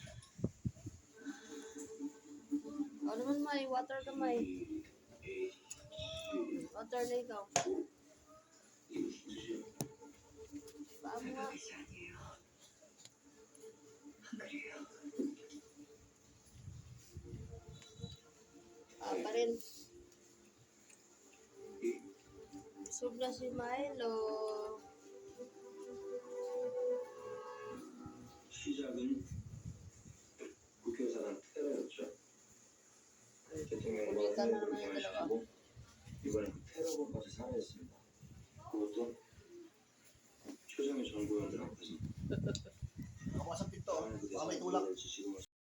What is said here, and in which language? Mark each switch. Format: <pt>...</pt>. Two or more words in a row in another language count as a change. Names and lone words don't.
<tl>O naman, May. Water ka, May. Water na ikaw. Paano nga?</tl> <ko>아니에요. 안 그래요.</ko> <tl>rin. Busog na si Milo.</tl> <ko>시작은 국회의사당 테러였죠. 대통령과</ko> <tl>Ulitan na naman yung dalawa.</tl> <ko>시키고 이번에 그 테러범까지 살해했습니다. 그것도 최정의 정보원들 앞에서</ko> <tl>Ako sa pinto. Baka may tulak.</tl> <ko>지시고</ko>